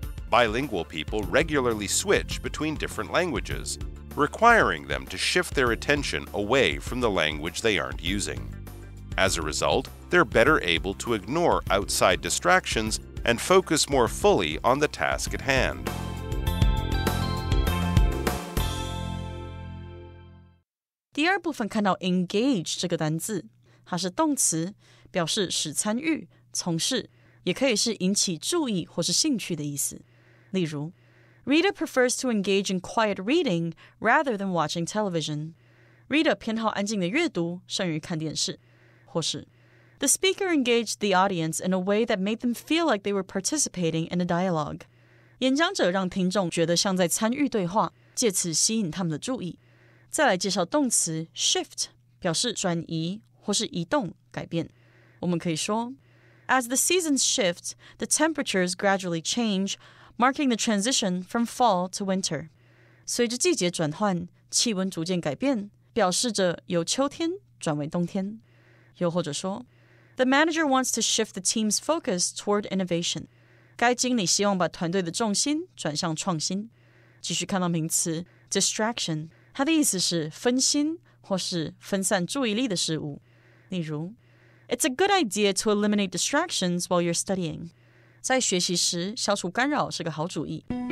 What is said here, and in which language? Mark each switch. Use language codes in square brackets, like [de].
[en] Bilingual people regularly switch between different languages, requiring them to shift their attention away from the language they aren't using. As a result, they're better able to ignore outside distractions and focus more fully on the task at hand. [zh] 第二部分看到 engage 这个单字，它是动词，表示使参与、从事，也可以是引起注意或是兴趣的意思。例如 [en] Rita prefers to engage in quiet reading rather than watching television. [zh] Rita 偏好安静的阅读，胜于看电视。或是 [en] The speaker engaged the audience in a way that made them feel like they were participating in a dialogue. [zh] 演讲者让听众觉得像在参与对话，借此吸引他们的注意。再来介绍动词 shift， 表示转移或是移动、改变。我们可以说 [en] As the seasons shift, the temperatures gradually change, marking the transition from fall to winter. [zh] 随着季节转换，气温逐渐改变，表示着由秋天转为冬天。又或者说 [en] The manager wants to shift the team's focus toward innovation. [zh] 该经理希望把团队的重心转向创新。继续看到名词 distraction， 它的意思是分心或是分散注意力的事物。 [en] 例如 It's a good idea to eliminate distractions while you're studying. [zh] 在学习时消除干扰是个好主意。